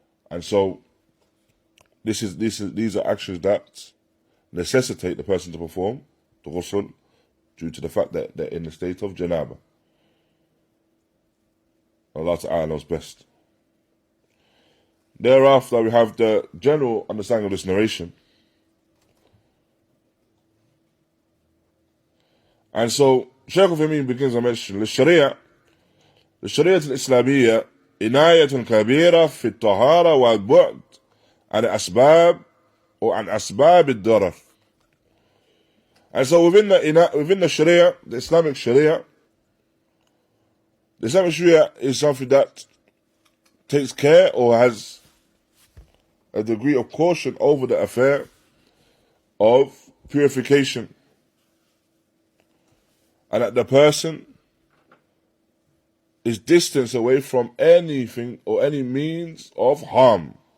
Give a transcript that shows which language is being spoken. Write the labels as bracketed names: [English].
[English] And so these are actions that necessitate the person to perform the ghusl due to the fact that they're in a state of janābah. Allah Ta'ala knows best. Thereafter, we have the general understanding of this narration. And so, Shaykh al-Uthaymeen begins to mention, [Arabic] للشريعة الإسلامية عناية كبيرة في الطهارة والبعد عن أسباب or عن أسباب الضرر. [English] And so within the Sharia, the Islamic Sharia is something that takes care or has a degree of caution over the affair of purification, and that the person is distanced away from anything or any means of harm.